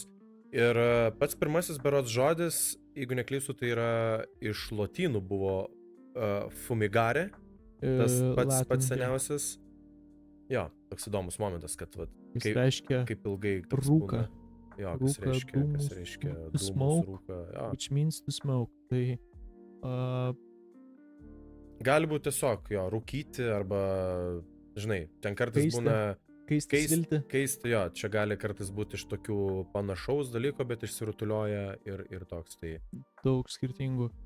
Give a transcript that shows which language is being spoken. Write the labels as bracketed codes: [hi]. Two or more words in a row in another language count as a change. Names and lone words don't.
[lt] Ir pats pirmasis berods žodis, jeigu neklystu, tai yra iš lotynų buvo fumigare, tas pats seniausias. Jo, toks įdomus momentas, kad kaip ilgai rūka. Jo, kas reiškia dūmus, rūka. [en] Which means to smoke. [lt] Tai gali būti tiesiog, jo, rūkyti arba, žinai, ten kartais būna keisti, jo, čia gali kartais būti iš tokių panašaus dalyko, bet išsirutulioja ir toks, tai daug skirtingų.